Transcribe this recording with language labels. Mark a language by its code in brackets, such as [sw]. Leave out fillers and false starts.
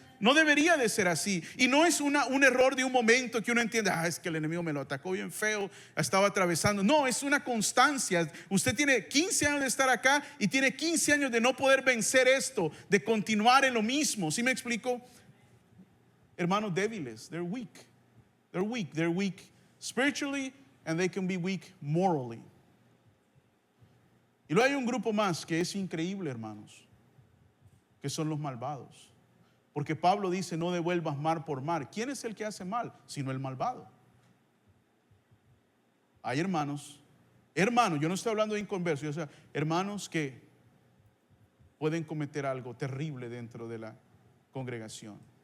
[es] No debería de ser así. Y no es un error de un momento que uno entiende, es que el enemigo me lo atacó bien feo, estaba atravesando. No, es una constancia. Usted tiene 15 años de estar acá y tiene 15 años de no poder vencer esto, de continuar en lo mismo. ¿Sí me explico? Hermanos débiles, [en] they're weak. They're weak spiritually and they can be weak morally. [es] Y luego hay un grupo más que es increíble, hermanos, que son los malvados. Porque Pablo dice, no devuelvas mal por mal. ¿Quién es el que hace mal? Sino el malvado. Hay hermanos, yo no estoy hablando de inconversos, o sea, hermanos que pueden cometer algo terrible dentro de la congregación.